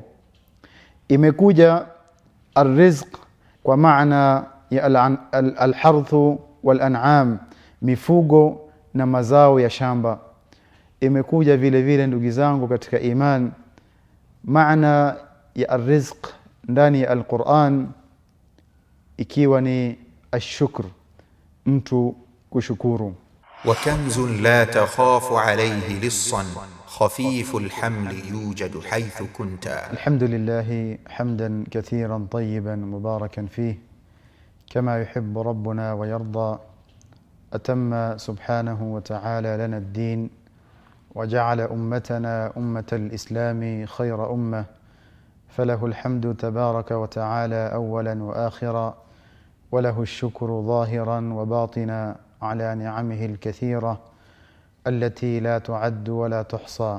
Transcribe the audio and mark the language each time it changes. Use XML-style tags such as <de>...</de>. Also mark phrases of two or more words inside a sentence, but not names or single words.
<sw>Imekuja arrizq kwa maana ya</sw> <ar>الحرث والأنعام,</ar> <sw>mifugo na mazao ya shamba. Imekuja vile vile ndugu zangu katika iman, maana ya arrizq ndani ya Al-Qur'an ikiwa ni ashukr, mtu kushukuru.</sw> <ar>وكنز لا تخاف عليه لصا خفيف الحمل يوجد حيث كنت. الحمد لله حمدا كثيرا طيبا مباركا فيه كما يحب ربنا ويرضى. أتم سبحانه وتعالى لنا الدين وجعل أمتنا أمة الإسلام خير أمة، فله الحمد تبارك وتعالى أولا وآخرا، وله الشكر ظاهرا وباطنا على نعمه الكثيرة التي لا تعد ولا تحصى.</ar>